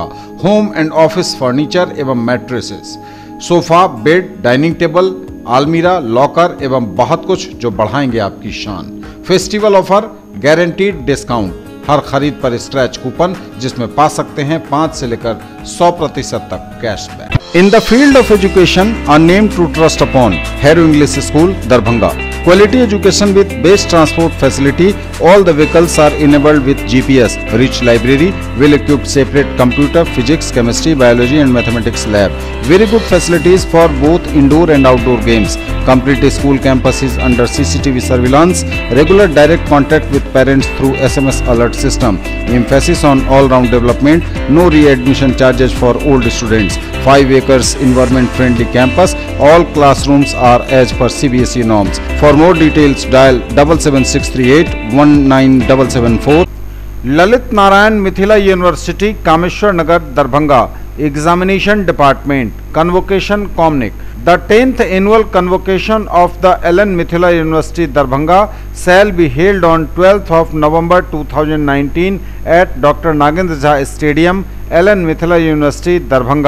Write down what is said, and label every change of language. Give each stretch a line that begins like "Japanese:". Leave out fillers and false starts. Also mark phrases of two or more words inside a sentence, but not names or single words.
English: home and office furniture
Hindi: एवं
English: mattresses, sofa, bed, dining table, almirah, locker
Hindi: एवं बहुत कुछ जो बढ़ाएंगे आपकी शान।
English: festival offer, guaranteed discount,
Hindi: हर खरीद पर
English: scratch coupon
Hindi: जिसमें पा सकते हैं 5 से लेकर 100% तक कैशबैक।
English: In the field of education, a name to trust upon, Hero English School, Darbhanga. Quality education with best transport facility. All the vehicles are enabled with GPS. Rich library, well-equipped separate computer, physics, chemistry, biology and mathematics lab. Very good facilities for both indoor and outdoor games. Complete school campus is under CCTV surveillance. Regular direct contact with parents through SMS alert system. Emphasis on all-round development. No re-admission charges for old students. 5 acres environment-friendly campus. All classrooms are as per CBSE norms. For more details, dial 77638 19774. ललित नारायण मिथिला यूनिवर्सिटी, कामेश्वर नगर, दरभंगा। Examination Department, Convocation Comnic. The 10th annual convocation of the Ellen Mithila University, Darbhanga shall be held on 12th of November 2019 at Dr. Nagendra Jha Stadium, Ellen Mithila University, Darbhanga.